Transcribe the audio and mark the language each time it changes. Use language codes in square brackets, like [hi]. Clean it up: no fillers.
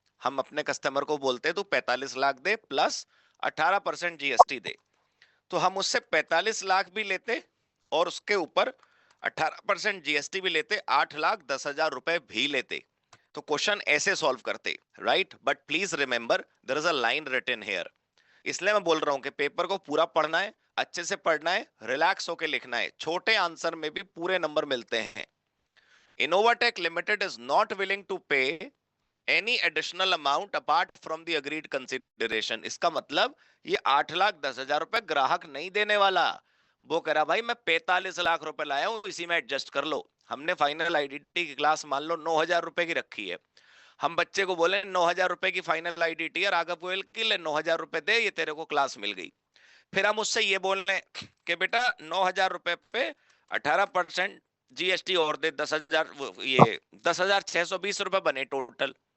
[hi] हम अपने कस्टमर को बोलते तू 45 लाख दे प्लस 18% जीएसटी दे, तो हम उससे 45 लाख भी लेते और उसके ऊपर 18% जीएसटी भी लेते, 8,10,000 रुपए भी लेते। तो क्वेश्चन ऐसे सॉल्व करते, right. [en] but please remember there is a line written here, [hi] इसलिए मैं बोल रहा हूं कि पेपर को पूरा पढ़ना है, अच्छे से पढ़ना है, रिलैक्स होके लिखना है, छोटे आंसर में भी पूरे नंबर मिलते हैं। [en] Innovatech Limited is not willing to pay any additional amount apart from the agreed consideration. [hi] इसका मतलब ये 8,10,000 रुपए ग्राहक नहीं देने वाला, वो कह रहा भाई मैं 45 लाख रुपए लाया हूं, इसी में एडजस्ट कर लो। हमने फाइनल आईडीटी की क्लास मान लो 9,000 रुपए की रखी है, हम बच्चे को बोले 9,000 रुपए की फाइनल आईडीटी है, राघव गोयल की, ले 9,000 रुपए दे, ये तेरे को क्लास मिल गई। फिर हम उससे ये बोल रहे हैं कि बेटा 9,000 रुपए पे 18% जीएसटी और दे, 10,000, ये 10,620 रुपए बने टोटल।